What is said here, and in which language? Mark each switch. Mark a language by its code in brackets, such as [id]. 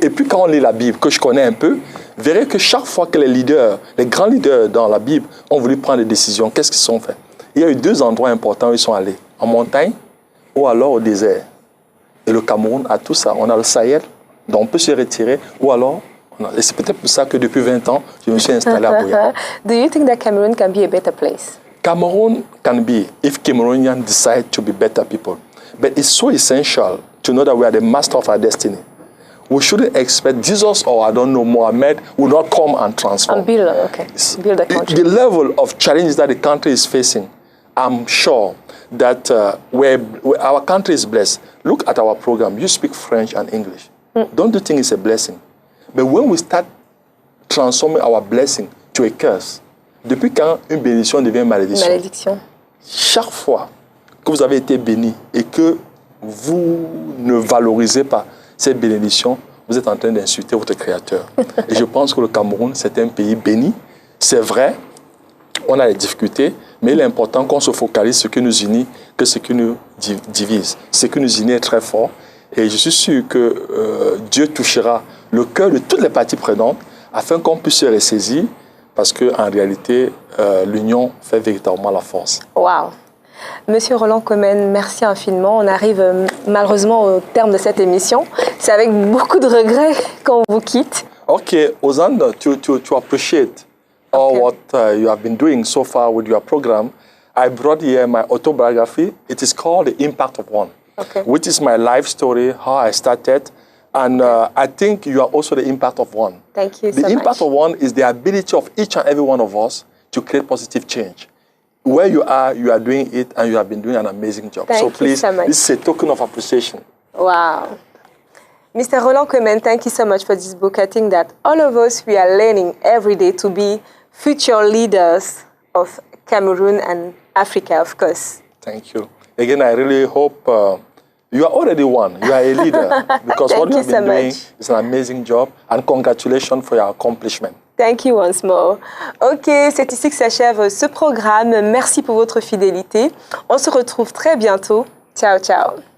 [fr] Et puis quand on lit la Bible, que je connais un peu, vous verrez que chaque fois que les leaders, les grands leaders dans la Bible ont voulu prendre des décisions, qu'est-ce qu'ils sont fait? Il y a eu 2 endroits importants où ils sont allés, en montagne ou alors au désert. Et le Cameroun a tout ça. On a le Sahel, donc on peut se retirer, ou alors... Et c'est peut-être pour ça que depuis 20 ans, je me suis installé à Buea. [en] Do you think that Cameroon can be a better place? Cameroon can be, if Cameroonians decide to be better people. But it's so essential to know that we are the master of our destiny. We shouldn't expect Jesus or, I don't know, Mohammed will not come and transform. And build a country. The level of challenges that the country is facing, I'm sure that our country is blessed. Look at our program. You speak French and English. Don't you think it's a blessing? But when we start transforming our blessing to a curse, [fr] depuis quand une bénédiction devient une malédiction? Malédiction. Chaque fois que vous avez été béni et que vous ne valorisez pas cette bénédiction, vous êtes en train d'insulter votre Créateur. Et je pense que le Cameroun, c'est un pays béni. C'est vrai, on a des difficultés, mais il est important qu'on se focalise sur ce qui nous unit que ce qui nous divise. Ce qui nous unit est très fort. Et je suis sûr que Dieu touchera le cœur de toutes les parties prenantes afin qu'on puisse se ressaisir, parce qu'en réalité, l'union fait véritablement la force. Wow. Monsieur Roland Comen, merci infiniment. On arrive malheureusement au terme de cette émission. C'est avec beaucoup de regrets qu'on vous quitte. [en] Okay, Ozan, to appreciate all what you have been doing so far with your program, I brought here my autobiography. It is called The Impact of One, which is my life story, how I started. And I think you are also the impact of one. Thank you so much. The impact of one is the ability of each and every one of us to create positive change. Where you are doing it, and you have been doing an amazing job. Thank so you please, so much. this is a token of appreciation. Wow. Mr. Roland Comen, thank you so much for this book. I think that all of us, we are learning every day to be future leaders of Cameroon and Africa, of course. Thank you. Again, I really hope you are already one. You are a leader. Because what you have been doing is an amazing job. And congratulations for your accomplishment. Thank you once more. [fr] Ok, c'est ici que s'achève ce programme. Merci pour votre fidélité. On se retrouve très bientôt. Ciao, ciao.